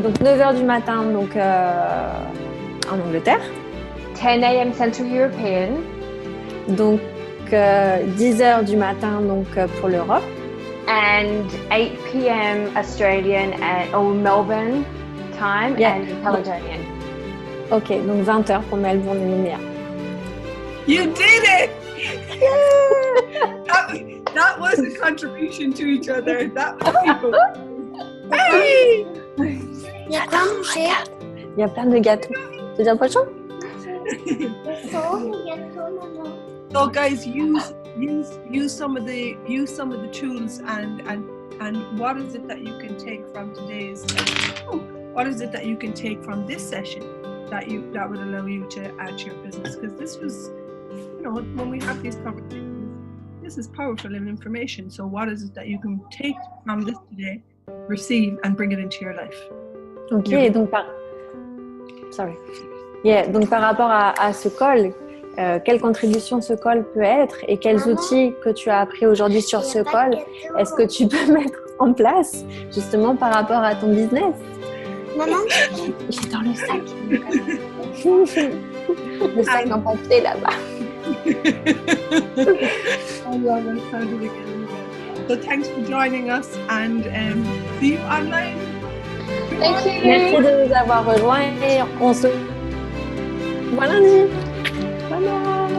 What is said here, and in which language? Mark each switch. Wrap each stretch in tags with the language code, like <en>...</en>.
<fr>Donc 9h du matin donc, en Angleterre.</fr> <en>10 a.m. Central European.</en> <fr>Donc 10h du matin donc, pour l'Europe.</fr> <en>And 8 p.m. Australian or Melbourne time and Caledonian.</en> <fr>Ok, donc 20h pour Melbourne et Nouméa.</fr> <en>You did it! that was a contribution to each other. That was people. Hey!</en> <fr>Il y a plein de manger. Il y a plein de gâteaux. Tu dis un pochon?</fr> <en>So guys, use some of the tools and what is it that you can take from today's? What is it that you can take from this session that would allow you to add to your business? Because when we have these conversations, this is powerful information. So what is it that you can take from this today, receive, and bring it into your life?</en> <fr>Ok, donc donc par rapport à ce call, quelle contribution ce call peut être et quels outils que tu as appris aujourd'hui sur ce call, est-ce que tu peux mettre en place justement par rapport à ton business? Maman, j'ai dans le sac. Le sac en papier là-bas.</fr> <en>I love it. I'll do it again. So thanks for joining us and see you online. Thank you.</en> <fr>Merci de nous avoir rejoints et on se voit lundi. Bye bye.</fr>